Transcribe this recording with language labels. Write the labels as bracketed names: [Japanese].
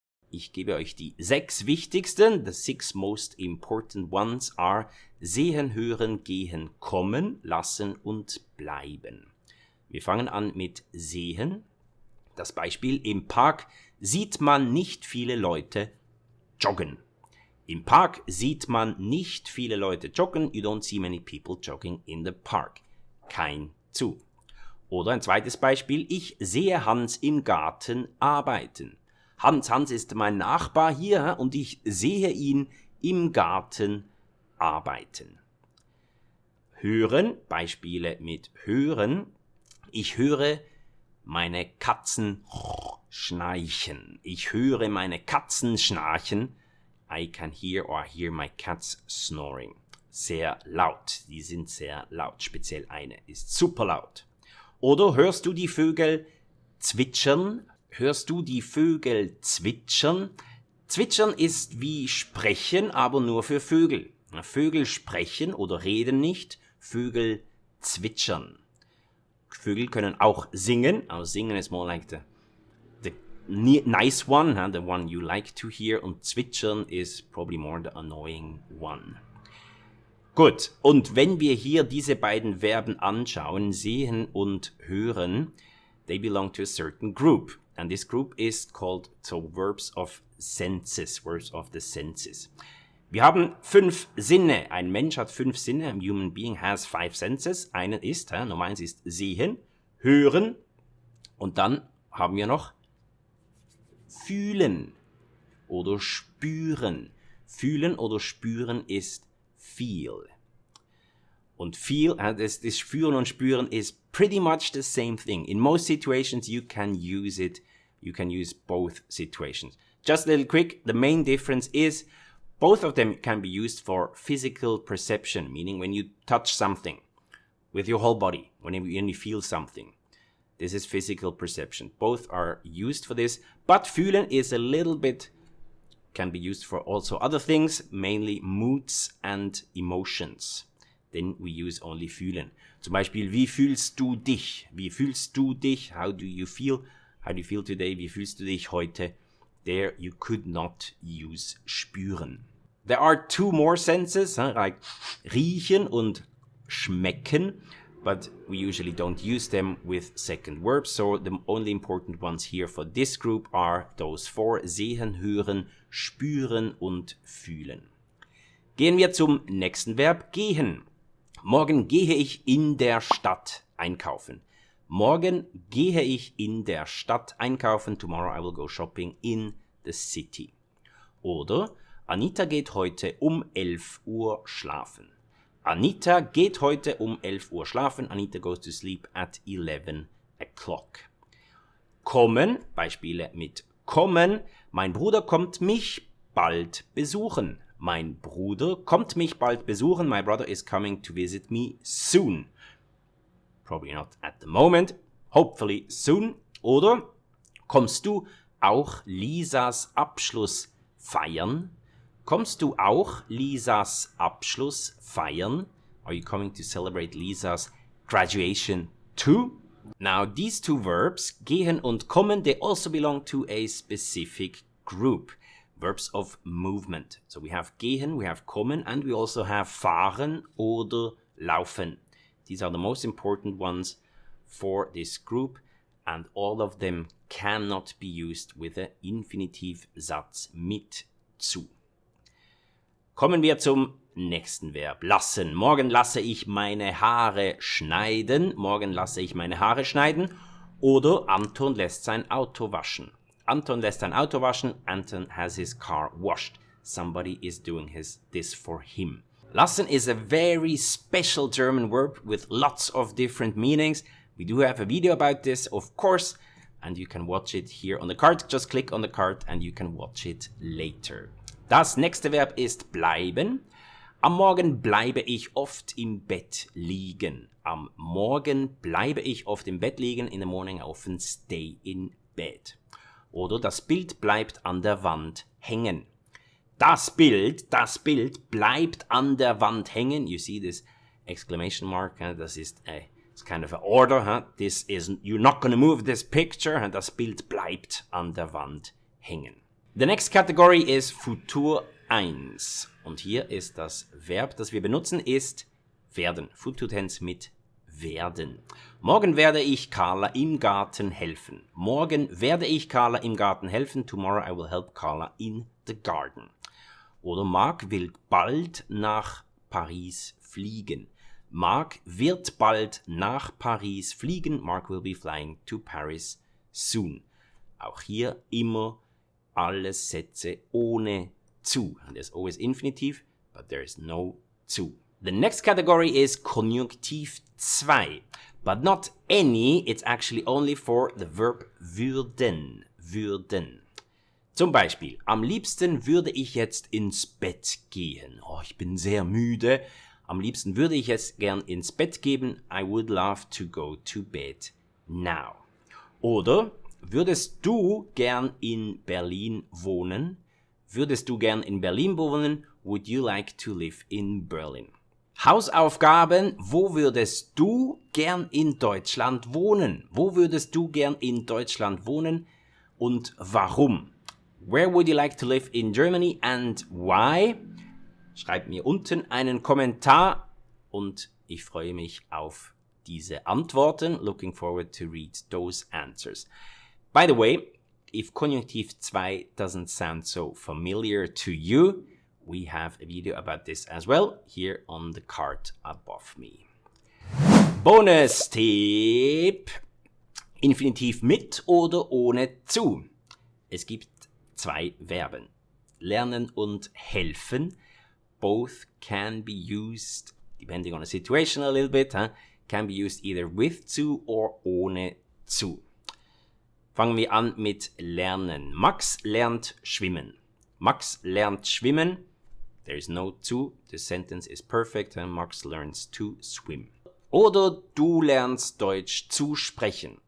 [German] Ich gebe euch die 6 wichtigsten. [English] The 6 most important ones are [German] sehen, hören, gehen, kommen, lassen und bleiben. Wir fangen an mit sehen. Das Beispiel: Im Park sieht man nicht viele Leute joggen. Im Park sieht man nicht viele Leute joggen. [English] You don't see many people jogging in the park. [German] Kein zu. Oder ein zweites Beispiel: Ich sehe Hans im Garten arbeiten. Hans ist mein Nachbar hier und ich sehe ihn im Garten arbeiten. Hören, Beispiele mit hören. Ich höre meine Katzen schnarchen. Ich höre meine Katzen schnarchen. [English] I can hear or hear my cats snoring. [German] Sehr laut, die sind sehr laut. Speziell eine ist super laut. Oder hörst du die Vögel zwitschern? Hörst du die Vögel zwitschern? Zwitschern ist wie sprechen, aber nur für Vögel. Vögel sprechen oder reden nicht, Vögel zwitschern. Vögel können auch singen, aber singen ist [English] more like the nice one, the one you like to hear, [German] und zwitschern [English] is probably more the annoying one. [German] Gut, und wenn wir hier diese beiden Verben anschauen, sehen und hören, [English] they belong to a certain group. And this group is called verbs of senses, verbs of the senses. [German] Wir haben 5 Sinne. Ein Mensch hat 5 Sinne. [English] A human being has 5 senses. [German] Einen ist, Nummer 1 ist sehen, hören und dann haben wir noch fühlen oder spüren. Fühlen oder spüren ist feel. Und feel, das Fühlen und Spüren [English] is pretty much the same thing. In most situations you can use it. You can use both situations. Just a little quick, the main difference is both of them can be used for physical perception, meaning when you touch something with your whole body, when you feel something. This is physical perception. Both are used for this, but fühlen is a little bit, can be used for also other things, mainly moods and emotions. Then we use only fühlen. [German] Zum Beispiel, wie fühlst du dich? Wie fühlst du dich? [English] How do you feel? How do you feel today? [German] Wie fühlst du dich heute? [English] There you could not use spüren. There are 2 more senses, like riechen und schmecken, but we usually don't use them with second verbs, so the only important ones here for this group are those 4, sehen, hören, spüren und fühlen. [German] Gehen wir zum nächsten Verb, gehen. Morgen gehe ich in der Stadt einkaufen. Morgen gehe ich in der Stadt einkaufen. [English] Tomorrow I will go shopping in the city. [German] Oder Anita geht heute um 11 Uhr schlafen. Anita geht heute um 11 Uhr schlafen. [English] Anita goes to sleep at 11 o'clock. [German] Kommen, Beispiele mit kommen. Mein Bruder kommt mich bald besuchen. Mein Bruder kommt mich bald besuchen. [English] My brother is coming to visit me soon. Probably not at the moment. Hopefully soon. [German] Oder kommst du auch Lisas Abschluss feiern? Kommst du auch Lisas Abschluss feiern? [English] Are you coming to celebrate Lisas graduation too? Now these 2 verbs, gehen und kommen, they also belong to a specific group. Verbs of movement. So we have gehen, we have kommen, and we also have fahren oder laufen. These are the most important ones for this group, and all of them cannot be used with a Infinitivsatz mit zu. [German] Kommen wir zum nächsten Verb, lassen. Morgen lasse ich meine Haare schneiden. Morgen lasse ich meine Haare schneiden. Oder Anton lässt sein Auto waschen. Anton lässt sein Auto waschen. [English] Anton has his car washed. Somebody is doing this for him. Lassen is a very special German verb with lots of different meanings. We do have a video about this, of course, and you can watch it here on the card. Just click on the card and you can watch it later. [German] Das nächste Verb ist bleiben. Am Morgen bleibe ich oft im Bett liegen. Am Morgen bleibe ich oft im Bett liegen. [English] In the morning I often stay in bed. [German] Oder das Bild bleibt an der Wand hängen. Das Bild bleibt an der Wand hängen. [English] You see this exclamation mark? Das ist it's kind of an order. This isn't, you're not going to move this picture. [German] Das Bild bleibt an der Wand hängen. [English] The next category is Futur I. [German] Und hier ist das Verb, das wir benutzen, ist werden. Futur Tense mit werden. Morgen werde ich Carla im Garten helfen. Morgen werde ich Carla im Garten helfen. [English] Tomorrow I will help Carla in the garden. [German] Oder Mark will bald nach Paris fliegen. Mark wird bald nach Paris fliegen. [English] Mark will be flying to Paris soon. [German] Auch hier immer alles Sätze ohne zu. [English] And there's always infinitive, but there is no zu. The next category is Konjunktiv II, but not any, it's actually only for the verb würden. [German] Würden. Zum Beispiel, am liebsten würde ich jetzt ins Bett gehen. Oh, ich bin sehr müde. Am liebsten würde ich jetzt gern ins Bett gehen. [English] I would love to go to bed now. [German] Oder, würdest du gern in Berlin wohnen? Würdest du gern in Berlin wohnen? [English] Would you like to live in Berlin? [German] Hausaufgaben, wo würdest du gern in Deutschland wohnen? Wo würdest du gern in Deutschland wohnen und warum? [English] Where would you like to live in Germany and why? [German] Schreibt mir unten einen Kommentar und ich freue mich auf diese Antworten. [English] Looking forward to read those answers. By the way, if Konjunktiv II doesn't sound so familiar to you, we have a video about this as well here on the card above me. [German] Bonus-Tipp. Infinitiv mit oder ohne zu. Es gibt zwei Verben. Lernen und helfen. [English] Both can be used, depending on the situation a little bit, can be used either with zu or ohne zu. [German] Fangen wir an mit lernen. Max lernt schwimmen. Max lernt schwimmen. [English] There is no to. The sentence is perfect and Max learns to swim. [German] Oder du lernst Deutsch zu sprechen.